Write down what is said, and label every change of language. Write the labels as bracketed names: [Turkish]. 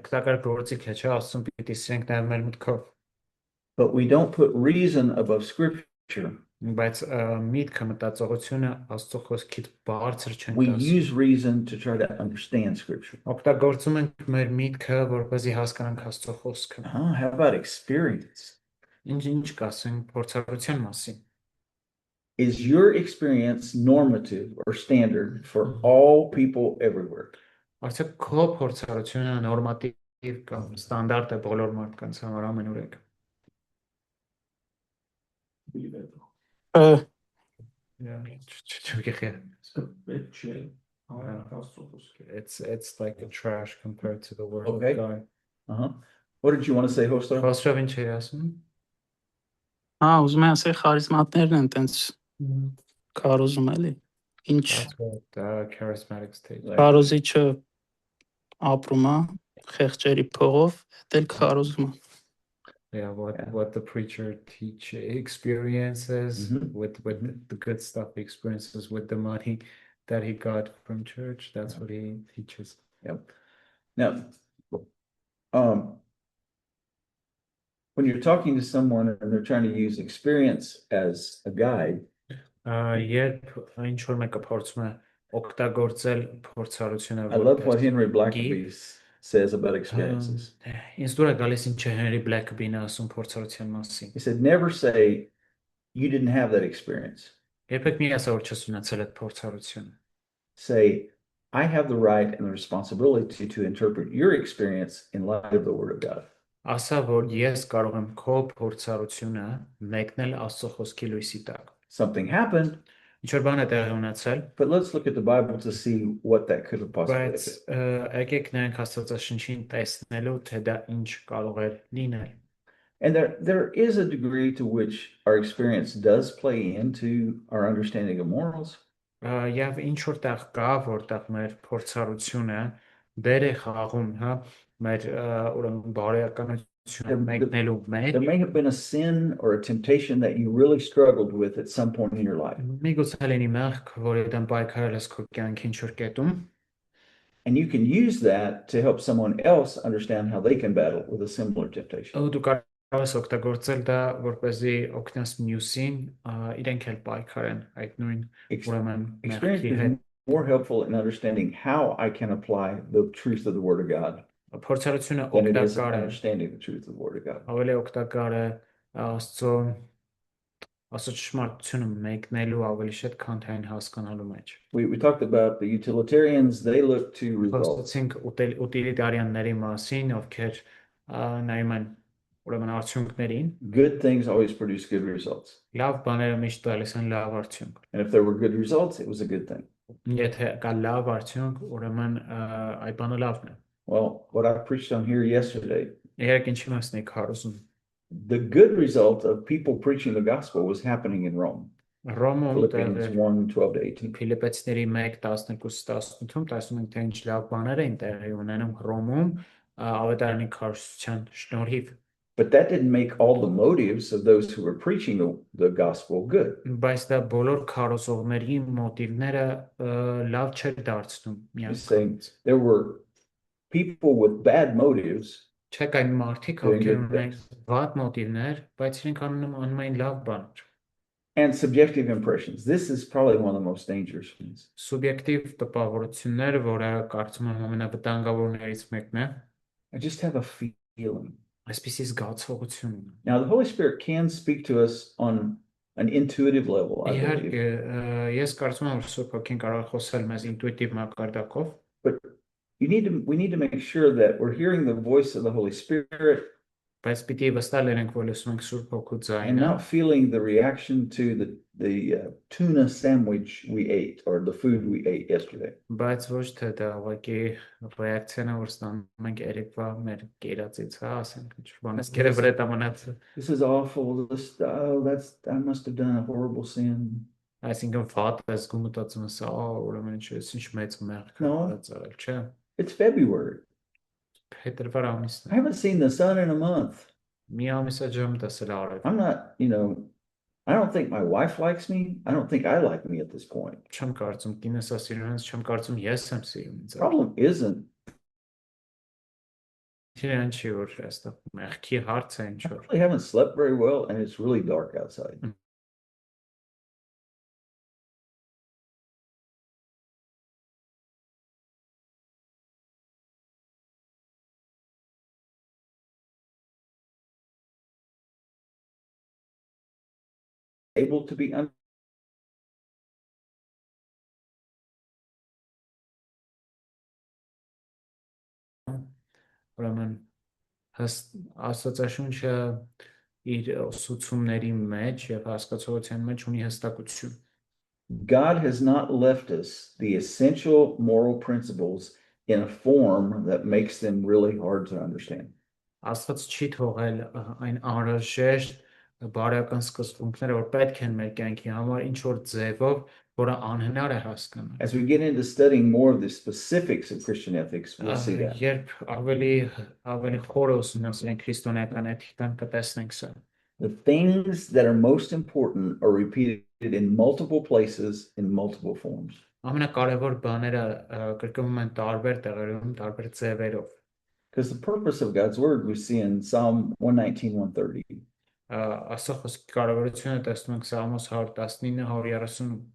[Armenian] Օգտակար գործիք է, չէ՞, ասում պիտի սիրենք նաև մեր մտքով։ [English] But we don't put reason above scripture. [Armenian] Բայց միտքը մտածողությունը Աստծո խոսքից բարձր չեն [English] We [Armenian] դասում։ [English] use reason to try to understand scripture. [Armenian] Օգտագործում ենք մեր միտքը, որպեսզի հասկանանք Աստծո խոսքը։ [English] How about experience? [Armenian] Ինչ կասենք փորձառության մասին։ [English] is your experience normative or standard for all people everywhere? [Armenian] Արդյոք քո փորձառությունը նորմատիվ կամ ստանդարտ է բոլոր մարդկանց համար ամենուրեք։ Ը, Պետք չէ։ Աստծո խոսքը։ [English] It's like a trash compared to the word Okay. of God. Uh-huh. What did you want to say, Hostar? [Armenian] Խոսրով ինչ էր ասում։ ուզում եմ ասել խարիզմատներն են տենց կարոզում էլի։ Ինչ [English] That's what charismatic stage. [Armenian] կարոզիչը ապրում է խեղճերի փողով, դա էլ կարոզում է։ [English] Yeah, Yeah. what the preacher experiences Mhm. with the good stuff he experiences with the money that he got from church. That's what he teaches. Yep. Now, when you're talking to someone and they're trying to use experience as a guide, [Armenian] Երբ ինչ որ մեկը փորձում է օգտագործել փորձառությունը [English] I love what [Armenian] որպես [English] Henry Blackaby says about experiences. [Armenian] ինձ դուր է գալիս ինչ է Henry Blackaby-ն ասում փորձառության մասին։ [English] He said, never say you didn't have that experience. [Armenian] Երբեք մի ասա որ չես ունեցել այդ փորձառությունը։ [English] Say, I have the right and the responsibility to interpret your experience in light of the Word of God. [Armenian] Ասա որ ես կարող եմ քո փորձառությունը մեկնել Աստծո խոսքի լույսի տակ։ [English] Something happened, [Armenian] Ինչ որ բան է տեղի ունեցել, [English] but let's look at the Bible to see what that could have possibly [Armenian] բայց [English] been. [Armenian] եկեք նայենք Աստվածաշնչին տեսնելու թե դա ինչ կարող է լինել։ [English] And there is a degree to which our experience does play into our understanding of morals. [Armenian] Եվ ինչ որտեղ կա, որտեղ մեր փորձառությունը դեր է խաղում, հա, մեր ուրեմն բարոյականությունը մեկնելու մեջ։ [English] There may have been a sin or a temptation that you really struggled with at some point in your life. [Armenian] Միգուցե լինի մեղք, որի դեմ պայքարել ես քո կյանքի ինչ որ կետում, [English] And you can use that to help someone else understand how they can battle with a similar temptation. [Armenian] ու դու կարող ես օգտագործել դա, որպեսզի օգնես մյուսին, իրենք էլ պայքարեն այդ նույն ուրեմն [English] Experience [Armenian] մեղքի [English] is [Armenian] հետ։ [English] more helpful in understanding how I can apply the truth of the Word of God [Armenian] Փորձառությունը [English] than it is in [Armenian] օգտակար է, [English] understanding the truth of the Word of God. [Armenian] ավելի օգտակար է Աստծո ճշմարտությունը մեկնելու ավելի շատ, քան թե այն հասկանալու մեջ։ [English] We talked about the utilitarians, they look to results. [Armenian] Խոսեցինք ուտիլիտարիանների մասին, ովքեր նայում են ուրեմն արդյունքներին։ [English] Good things always produce good results. [Armenian] Լավ բաները միշտ տալիս են լավ արդյունք։ [English] And if there were good results, it was a good thing. [Armenian] Եթե կա լավ արդյունք, ուրեմն այդ բանը լավն է։ [English] Well, what I preached on here yesterday, [Armenian] Երեք ինչի մասն եք հարուսում։ [English] the good result of people preaching the gospel was happening in Rome. [Armenian] Ռոմում [English] Philippians 1:12-18. [Armenian] Փիլիպեցիների 1:12-18-ում տեսնում ենք թե ինչ լավ բաներ էին տեղի ունենում Ռոմում ավետարանի քարոզության շնորհիվ։ [English] But that didn't make all the motives of those who were preaching the gospel good. [Armenian] Բայց դա բոլոր քարոզողների մոտիվները լավ չէր դարձնում [English] He's saying [Armenian] միանգամից։ [English] there were people with bad motives [Armenian] Չեք այն մարդիկ, [English] doing [Armenian] ովքեր [English] good [Armenian] ունեն [English] things [Armenian] վատ մոտիվներ, բայց իրենք անում էին լավ բաներ։ [English] and subjective impressions. This is probably one of the most dangerous things. [Armenian] Սուբյեկտիվ տպավորություններ, որը կարծում եմ ամենավտանգավորներից մեկն է, [English] I just have a feeling. [Armenian] այսպիսի զգացողություն ունեմ։ [English] Now, the Holy Spirit can speak to us on an intuitive level, I believe. [Armenian] Իհարկե, ես կարծում եմ, որ Սուրբ Հոգին կարող է խոսել մեզ ինտուիտիվ մակարդակով, [English] But we need to make sure that we're hearing the voice of the Holy Spirit [Armenian] բայց պիտի վստահ լինենք, որ լսում ենք Սուրբ Հոգու [English] and [Armenian] ձայնը, [English] not feeling the reaction to the tuna sandwich we ate or the food we ate yesterday. [Armenian] բայց ոչ թե դա ուղղակի ռեակցիան է, որ ստանում ենք երեկվա մեր կերածից, հա, ասենք, ինչ բանես կերևրե տամանած։ [English] This is awful. I must have done a horrible sin. [Armenian] Այսինքն վատ է զգում մտածում ես, ուրեմն ինչ մեծ մեղք [English] No. [Armenian] արել, չէ։ [English] It's February. [Armenian] Փետրվար ամիսն [English] I haven't seen the sun in a month. [Armenian] մի ամիս է ջեմ տեսել արել։ [English] I'm not, I don't think my wife likes me. I don't think I like me at this point. [Armenian] Չեմ կարծում կինս է սիրում ինձ, չեմ կարծում ես եմ սիրում ինձ։ [English] Problem isn't. [Armenian] Իրեն չի որ այստեղ մեղքի հարց է ինչ [English] I [Armenian] որ։ [English] really haven't slept very well and it's really dark outside. Able to be [Armenian] ուրեմն Աստվածաշունչը իր ուսուցումների մեջ եւ հասկացողության մեջ ունի հստակություն։ [English] God has not left us the essential moral principles in a form that makes them really hard to understand. [Armenian] Աստված չի թողել այն անհրաժեշտ բարոյական սկզբունքները, որ պետք են մեր կյանքի համար ինչ որ ձևով, որը անհնար է հասկանալ։ [English] As we get into studying more of the specifics of Christian ethics, we'll see that. [Armenian] Երբ ավելի խորը ուսումնասիրենք քրիստոնեական էթիկան, կտեսնենք սա։ [English] The things that are most important are repeated in multiple places in multiple forms. [Armenian] Ամենակարևոր բաները կրկնվում են տարբեր տեղերում, տարբեր ձևերով։ [English] Because the purpose of God's word we see in Psalm 119, 130. [Armenian] Աստծո խոսքի կարևորությունը տեսնում ենք Սաղմոս 119, 130։